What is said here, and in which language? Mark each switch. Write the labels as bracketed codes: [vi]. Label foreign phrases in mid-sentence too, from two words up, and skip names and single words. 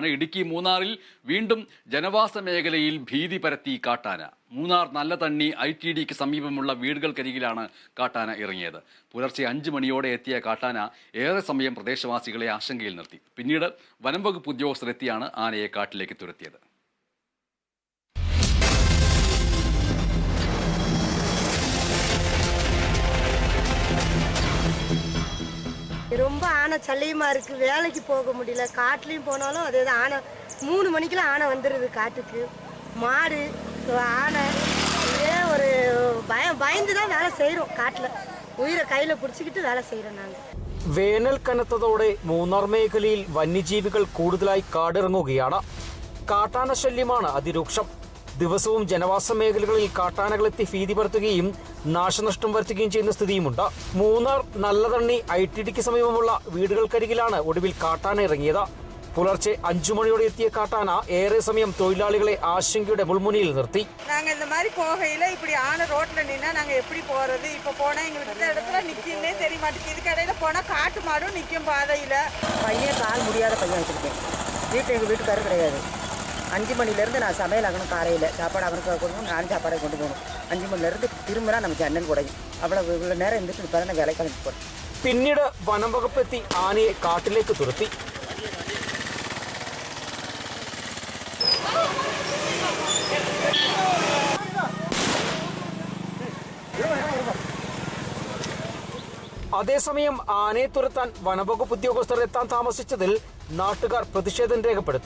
[ml] ഇടുക്കി മൂന്നാറിൽ വീണ്ടും ജനവാസ മേഖലയിൽ ഭീതി പരത്തി കാട്ടാന. മൂന്നാർ നല്ലതണ്ണി ITDക്ക് സമീപമുള്ള വീടുകൾക്കരികിലാണ് കാട്ടാന ഇറങ്ങിയത്. പുലർച്ചെ 5 മണിയോടെ എത്തിയ കാട്ടാന ഏറെ സമയം പ്രദേശവാസികളെ ആശങ്കയിൽ നിർത്തി. പിന്നീട് വനം വകുപ്പ് ഉദ്യോഗസ്ഥരെത്തിയാണ് ആനയെ കാട്ടിലേക്ക് തുരത്തിയത്. [ta] ரொம்ப ஆனை சல்லியமா இருக்கு. வேலைக்கு போக முடியல. காட்டுலயும் போனாலும் அதே தான். ஆனை 3 மணிக்கெல்லாம் ஆனை வந்துடுது காட்டுக்கு. மாடு ஆனை இதே ஒரு பயந்து தான் வேலை செய்கிறோம். [ml] காட்டில் ഉയരെ കയ്യിൽ പിടിച്ചിട്ട് വേല ചെയ്യണം നാങ്ങൾ. വേനൽ കനത്തതോടെ മൂന്നാർ മേഖലയിൽ വന്യജീവികൾ കൂടുതലായി കാടിറങ്ങുകയാണ്. കാട്ടാന ശല്യമാണ് അതിരൂക്ഷം. ദിവസവും ജനവാസ മേഖലകളിൽ കാട്ടാനകളെത്തി ഭീതി പരത്തുകയും നാശനഷ്ടം വരുത്തുകയും ചെയ്യുന്ന സ്ഥിതിയുമുണ്ട്. മൂന്നാർ നല്ലതണ്ണി ITDക്ക് സമീപമുള്ള വീടുകൾക്കരികിലാണ് ഒടുവിൽ കാട്ടാന ഇറങ്ങിയത്. പുലർച്ചെ 5 മണിയോടെ എത്തിയ കാട്ടാന ഏറെ സമയം തൊഴിലാളികളെ ആശങ്കയുടെ മുൾമുനയിൽ നിർത്തി. [ta] நாங்கள் இந்த மாதிரி போகையில் இப்படி ஆனை ரோட்டில் நின்னா நாங்கள் எப்படி போகிறது? இப்போ போனால் எங்களுக்கு இந்த இடத்துல நிற்கின்னே தெரிய மாட்டேங்குது. இதுக்கு இடையில போனால் காட்டு மாடும் நிற்கும் பாதையில். பையன் கால் முடியாத பையன் வச்சுருக்கேன். எங்கள் வீட்டுக்காரர் கிடையாது. 5 மணிலேருந்து நான் சமையல் ஆகணும். காலையில் சாப்பாடு அவனுக்கு கொடுக்கணும், நானும் சாப்பாடை கொண்டு போகணும். 5 மணிலேருந்து திரும்பினா நமக்கு அண்ணன் கூடையும் அவ்வளோ இவ்வளோ நேரம் இருந்துட்டு இப்போ தான் வேலை கிளம்பி போகிறேன். [ml] പിന്നീട് വനം വകുപ്പെത്തി ആനയെ കാട്ടിലേക്ക് തുരത്തി. അതേസമയം ആനയെ തുരത്താൻ വനംവകുപ്പ് ഉദ്യോഗസ്ഥർ എത്താൻ താമസിച്ചതിൽ നാട്ടുകാർ പ്രതിഷേധം രേഖപ്പെടുത്തി.